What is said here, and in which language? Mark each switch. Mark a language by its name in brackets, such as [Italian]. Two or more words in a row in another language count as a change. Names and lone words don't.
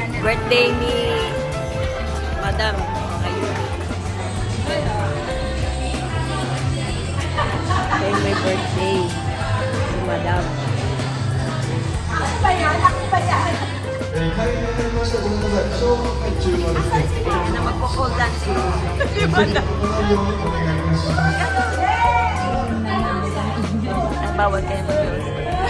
[Filipino] birthday ni Madam. Ayun. Ayun, may birthday si Madam. Ako ba yan? Ako ba yan? [Japanese] 開演になりました。ごめんなさい。小学会中までですね。 [Filipino] Na magpo-pole dance si Madam. [Japanese] お願いします。 [Filipino] Bawal kayo mag-music.